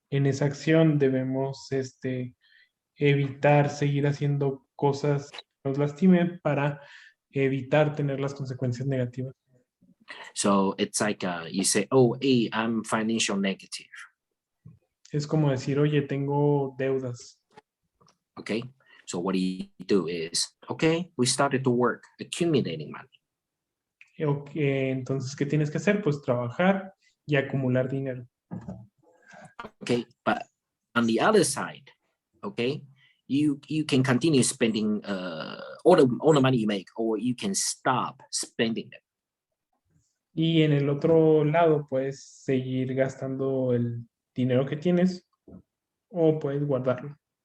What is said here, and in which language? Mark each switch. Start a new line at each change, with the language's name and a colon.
Spanish: En esa acción debemos evitar seguir haciendo cosas que nos lastimen para evitar tener las consecuencias negativas.
English: So it's like you say, oh, hey, I'm financial negative.
Spanish: Es como decir, oye, tengo deudas.
English: Okay, so what do is, okay, we started to work, accumulating money.
Spanish: Okay, entonces, ¿qué tienes que hacer? Pues trabajar y acumular dinero.
English: Okay, but on the other side, okay, you can continue spending all the money you make, or you can stop spending it.
Spanish: Y en el otro lado, puedes seguir gastando el dinero que tienes o puedes guardarlo.